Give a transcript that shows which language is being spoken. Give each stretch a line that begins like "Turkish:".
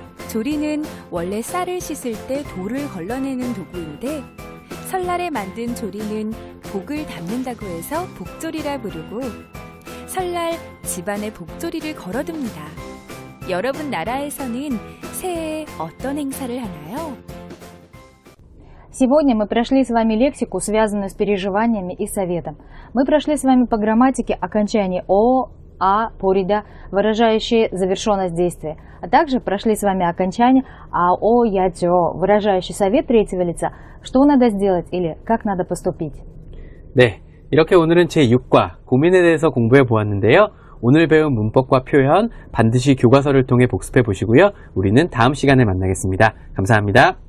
Korean: 조리는 원래 쌀을 씻을 때 돌을 걸러내는 도구인데 설날에 만든 조리는 복을 담는다고 해서 복조리라 부르고 설날 집안에 복조리를 걸어둡니다. 여러분 나라에서는 새해에 어떤 행사를 하나요?
Russian: Сегодня мы прошли с вами лексику, связанную с переживаниями и советом. Мы прошли с вами по грамматике окончание «о», «а», «порида», выражающие завершенность действия. А также прошли с вами окончание «ао», «ятё», выражающий совет третьего лица, что надо сделать или как надо поступить.
Korean: 네, 이렇게 오늘은 제6과 고민에 대해서 공부해 보았는데요. 오늘 배운 문법과 표현 반드시 교과서를 통해 복습해 보시고요. 우리는 다음 시간에 만나겠습니다. 감사합니다.